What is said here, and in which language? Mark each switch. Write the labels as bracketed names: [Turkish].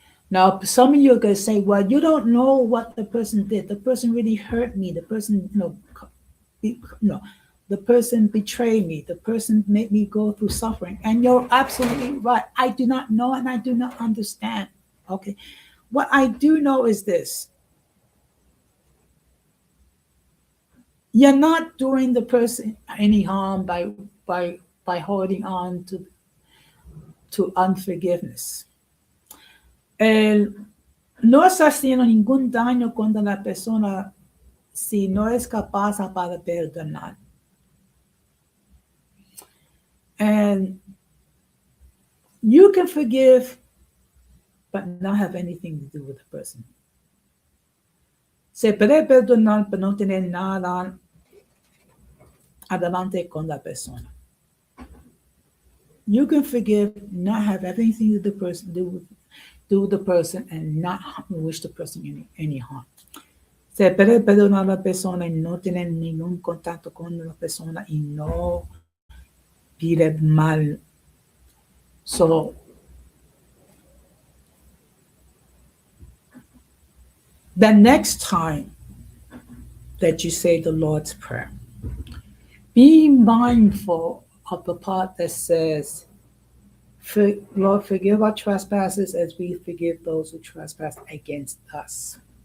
[English] Now, some of you are going to say, well, you don't know what the person did. The person really hurt me. The person, the person betrayed me. The person made me go through suffering. And you're absolutely right. I do not know and I do not understand. Okay. What I do know is this. You're not doing the person any harm by holding on to unforgiveness. [Spanish] No está haciendo ningún daño contra la persona si no es capaz para perdonar. [English] when you can forgive but not have anything to do with the person. [Spanish] Se puede perdonar pero no tener nada adelante con la persona. [English] You can forgive, not have anything to the person do with the person, and not wish the person any harm. [Spanish] Se puede perdonar a la persona y no tener ningún contacto con la persona y no vivir mal. [English] So the next time that you say the Lord's Prayer, be mindful of the part that says, Lord, forgive our trespasses as we forgive those who trespass against us.